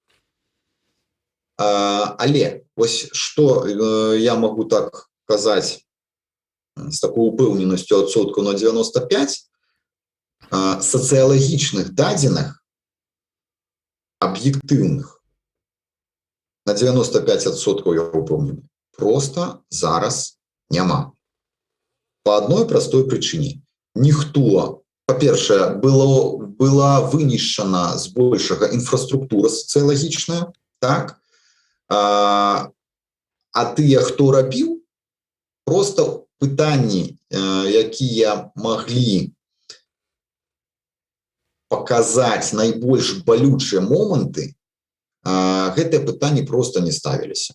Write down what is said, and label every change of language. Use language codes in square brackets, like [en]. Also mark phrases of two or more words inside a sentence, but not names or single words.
[be] Але вось што я магу так казаць з такой упэўненасцю адсоткаў на 95, сацыялагічных дадзеных аб'ектыўных на 95% я упэўнены просто зараз няма. [ru] По одной простой причине. [be] Ніхто, па-першае, была вынішчана збольшага інфраструктура сацыялагічная, так? А тыя, хто рабіў, просто пытанні, якія маглі паказаць найбольш балючыя моманты, гэтыя пытанні просто не ставіліся.